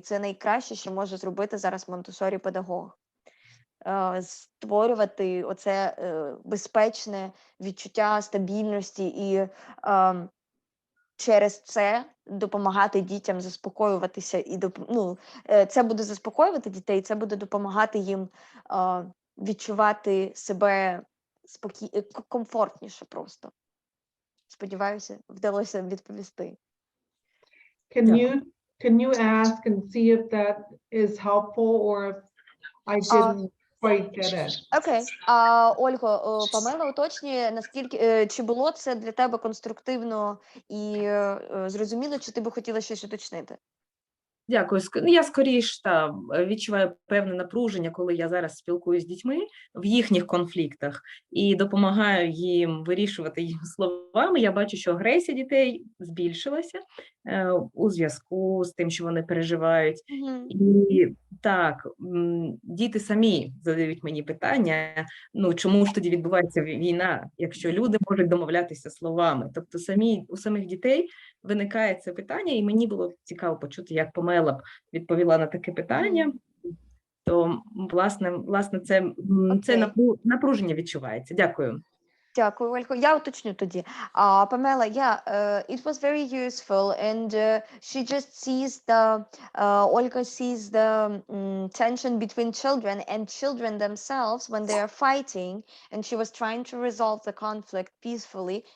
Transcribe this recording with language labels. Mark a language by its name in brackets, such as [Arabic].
[Ukrainian] Це найкраще, що може зробити зараз Монтессорі-педагог. Створювати оце безпечне відчуття стабільності і через це допомагати дітям заспокоюватися, і це буде заспокоювати дітей, це буде допомагати їм відчувати себе комфортніше просто. Сподіваюся, вдалося відповісти. [English] Can you ask and see if that is helpful or if I didn't quite get it? [Ukrainian] Окей. Ольго, Памела уточнює, наскільки, чи було це для тебе конструктивно і зрозуміло, чи ти би хотіла щось уточнити? Дякую. Я скоріш відчуваю певне напруження, коли я зараз спілкуюся з дітьми в їхніх конфліктах і допомагаю їм вирішувати їх словами. Я бачу, що агресія дітей збільшилася у зв'язку з тим, що вони переживають. І так, діти самі задають мені питання, чому ж тоді відбувається війна, якщо люди можуть домовлятися словами. Тобто у самих дітей виникає це питання, і мені було цікаво почути, як Памела б відповіла на таке питання. То, власне, це напруження відчувається. Дякую. Дякую, Ольго. Я уточню тоді. [English] Памела, it was very useful, and she just sees Olga sees the tension between children and children themselves when they are fighting, and she was trying to resolve the conflict peacefully.